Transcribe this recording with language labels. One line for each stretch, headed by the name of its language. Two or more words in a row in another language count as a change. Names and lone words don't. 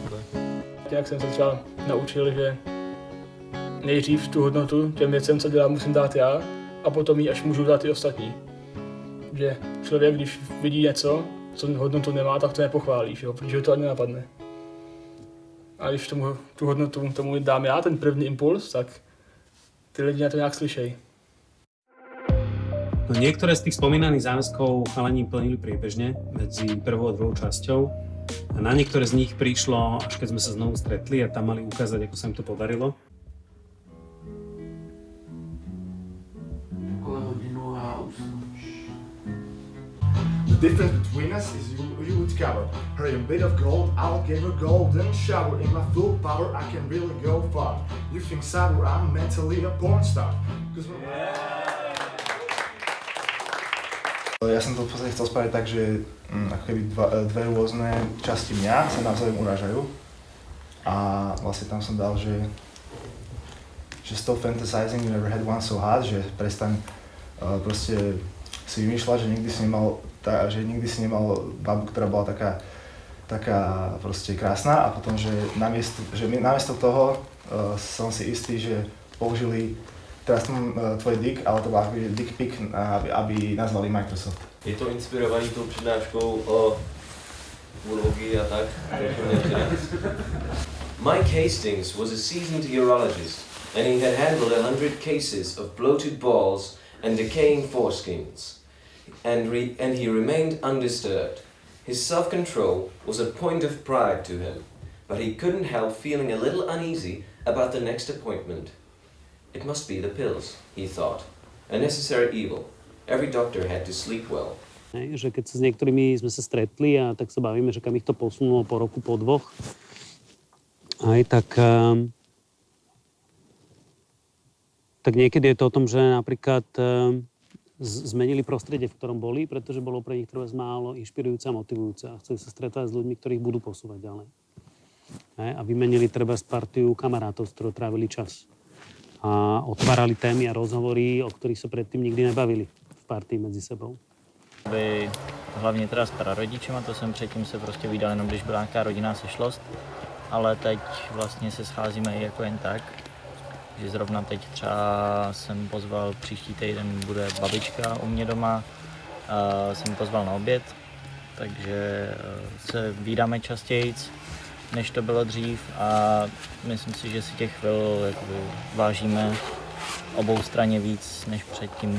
Czech: Jak jsem se třeba naučil, že nejdřív tu hodnotu těm věcem, co dělám, musím dát já a potom ji až můžu dát i ostatní. Že člověk, když vidí něco, co hodnotu nemá, tak to nepochválí, že jo? Protože to ani nenapadne. A když tu hodnotu tomu dám já, ten první impuls, tak ty lidi na to nějak slyšejí. No,
Slovak: niektoré z tých spomínaných záväzkov chalani plnili priebežne medzi prvou a druhou časťou. A na niektoré z nich prišlo, až keď sme sa znovu stretli a tam mali ukázať, ako sa im to podarilo. Okolo hodinu a už.
English: difference between us is you would cover her in a bit of gold, I'll give her golden shower. In my full power, I can really go far. You think sour, I'm mentally a porn star.
Slovak: Ja som to v podstate chcel spraviť tak, že ako keby dve rôzne časti mňa sa navzájom urážajú. A vlastne tam som dal, že
English: stop fantasizing, you never had one so hard,
Slovak: že prestaň proste si vymýšľať, že nikdy si nemal babu, ktorá bola taká proste krásna, a potom, že namiesto toho som si istý, že použili teraz tvoj dick, ale to byla
English: dick pic,
Slovak: aby nazvali Microsoft.
Czech: Je to inspirovaný tou přednáškou o urologii a tak?
English: Mike Hastings was a seasoned urologist, and he had handled 100 cases of bloated balls and decaying foreskins, and he remained undisturbed. His self-control was a point of pride to him, but he couldn't help feeling a little uneasy about the next appointment. It must be the pills, he thought. A necessary evil. Every doctor had to sleep well.
Slovak: Že keď sa s niektorými sme sa stretli a tak sa bavíme, že kam ich to posunulo po roku, po dvoch, tak niekedy je to o tom, že napríklad zmenili prostredie, v ktorom boli, pretože bolo pre nich treba málo inšpirujúce a motivujúce a chceli sa stretávať s ľuďmi, ktorých budú posúvať ďalej. A vymenili treba partiu kamarátov, s ktorou trávili čas. A otvárali témy a rozhovory, o ktorých sa predtým nikdy nebavili v partii medzi sebou.
Czech: Hlavně teda s prarodičema, to jsem předtím se prostě vydal jenom, když byla nějaká rodinná sešlost, ale teď vlastně se scházíme i jako jen tak, že zrovna teď třeba jsem pozval, příští týden bude babička u mě doma, jsem pozval na oběd, takže se vídáme častějc, než to bylo dřív, a myslím si, že si těch chvil jakoby vážíme obou straně víc než předtím.